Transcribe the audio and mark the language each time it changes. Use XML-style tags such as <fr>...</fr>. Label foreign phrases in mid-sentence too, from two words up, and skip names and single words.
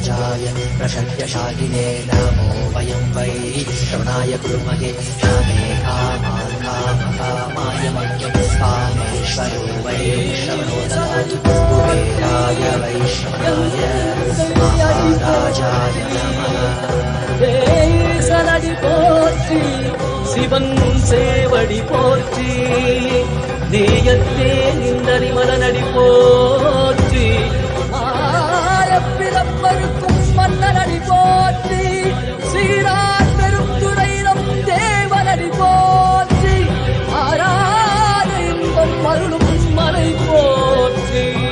<sa>श्रीराय प्रशक्यशालिने नमो वयं वै श्रवणाय कुर्महे क्षमे कामान् कामकामाय मह्यं कामेश्वरो वै श्रवणो ददातु कुबेराय वैश्रवणाय महाराजाय नमः</sa> <ta>சலடி போற்றி சிவன் சேவடி போற்றி நேயத்தே நின்றறி மலனடி போற்றி ஆரப்பிறப்பருக்கும் மன்னனடி போற்றி சீரார் பெரும் துறையிலும் தேவனடி போற்றி ஆராத இன்பம் அருளும் மலை போற்றி</ta>